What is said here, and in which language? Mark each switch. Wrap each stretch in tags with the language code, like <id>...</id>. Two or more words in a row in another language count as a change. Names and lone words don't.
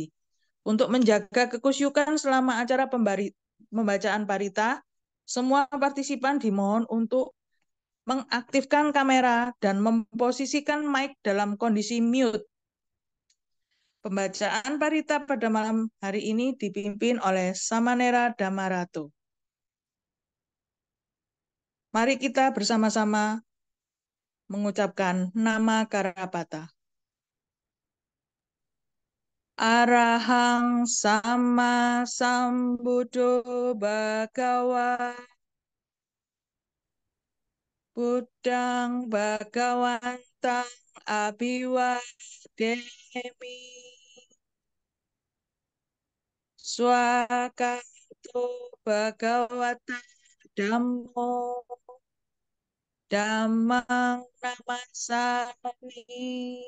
<id>Untuk menjaga kekusyukan selama acara pembacaan parita, semua partisipan dimohon untuk mengaktifkan kamera dan memposisikan mic dalam kondisi mute. Pembacaan parita pada malam hari ini dipimpin oleh Samanera Damarato. Mari kita bersama-sama mengucapkan nama Karapata.</id> <pi>Arahang Sama Sambuddho Bhagawa Buddhang Bhagawantang Abhiwademi Swakato Bhagawata Dhammo Dhammang Namasami</pi>